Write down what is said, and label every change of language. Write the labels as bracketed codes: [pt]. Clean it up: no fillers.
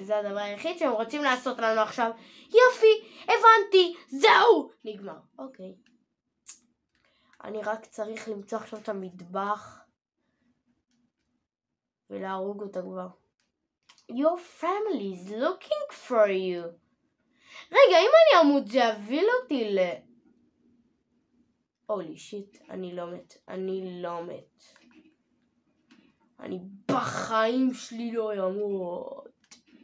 [he] זה הדבר היחיד שהם רוצים לעשות לנו עכשיו. יופי, הבנתי, זהו, נגמר. אוקיי. אני רק צריך למצוא עכשיו את המטבח ולהרוג אותה כבר. [en] Your family is looking for you. [he] רגע, אם אני אמות זה יביא אותי [en] הולי שיט, [he] אני לא מת. אני בחיים שלי לא ימות.